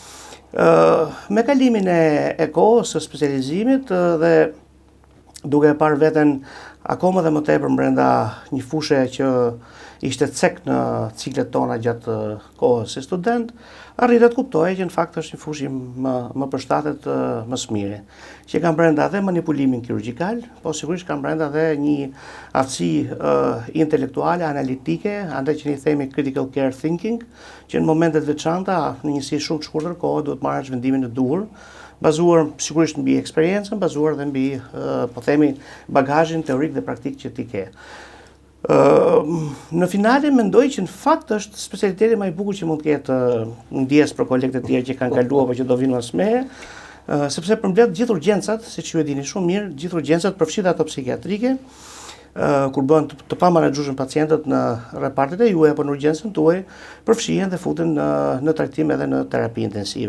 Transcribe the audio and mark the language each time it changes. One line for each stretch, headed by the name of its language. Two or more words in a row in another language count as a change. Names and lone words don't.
Albanian: Me kalimin e kohës së specializimit dhe duke e parë veten akoma dhe më tepër brenda një fushë që ishte cek në ciklet tona gjatë kohës si student, arrita të kuptoja që në fakt është një fushë më përshtatet më së miri, që kam brenda dhe manipulimin kirurgjikal, po sigurisht kam brenda dhe një aftësi intelektuale, analitike, andaj që ne themi
English: critical care thinking,
Albanian: që në momentet veçanta, në njësi shumë të shkurtër kohë, duhet marrësh vendimin e duhur, bazuar sigurisht mbi eksperiencën, bazuar dhe mbi, po themi, bagazhin teorik dhe praktik që ti ke. Në finale mendoj që në fakt është specialiteti më i bukur që mund të ketë ndjes për kolegët e tjerë që kanë kaluar apo që do vinë pas meje, sepse përmbledh gjithë urgjencat, siç ju e dini shumë mirë, gjithë urgjencat përfshirë ato psikiatrike, kur bën të pamenaxhueshëm pacientët në repartet e juaja apo në urgjencën tuaj, përfshihen dhe futen në trajtim edhe në terapi intensive.